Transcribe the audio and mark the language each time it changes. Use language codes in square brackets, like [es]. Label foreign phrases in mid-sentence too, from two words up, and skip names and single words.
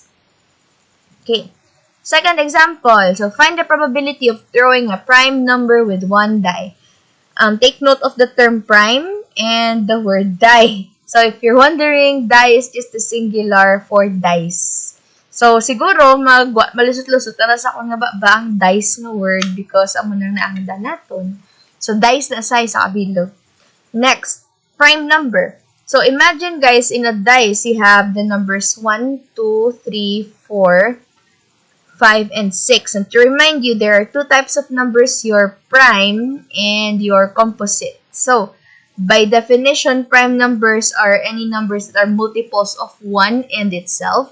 [en] Okay. Second example. So, find the probability of throwing a prime number with one die. Take note of the term prime and the word die. So, if you're wondering, die is just the singular for dice. So, [hil] siguro, malusot-lusot na sa akong ba ang dice na word because amo nang naangda naton. So, dice na size sa kabilog. [en] Next, prime number. So, imagine guys, in a dice, you have the numbers 1, 2, 3, 4, 5, and 6. And to remind you, there are two types of numbers, your prime and your composite. So, by definition, prime numbers are any numbers that are multiples of 1 and itself.